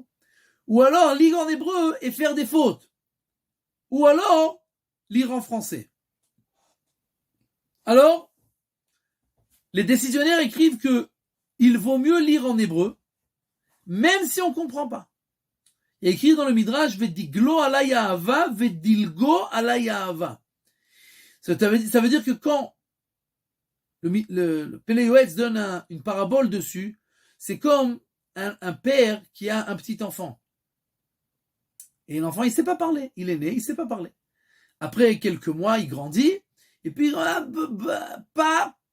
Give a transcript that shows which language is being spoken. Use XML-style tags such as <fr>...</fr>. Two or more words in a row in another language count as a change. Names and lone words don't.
<fr>Ou alors lire en hébreu et faire des fautes? Ou alors lire en français? Alors, les décisionnaires écrivent que il vaut mieux lire en hébreu, même si on ne comprend pas. Il y a écrit dans le Midrash,</fr> <he>ודגלו עלי אהבה, ודילוגו עלי אהבה.</he> <fr>Ça veut dire que quand le Pélé Yoetz donne une parabole dessus, c'est comme un père qui a un petit enfant. Et l'enfant, il ne sait pas parler. Il est né, il ne sait pas parler. Après quelques mois, il grandit, et puis, papa.</fr>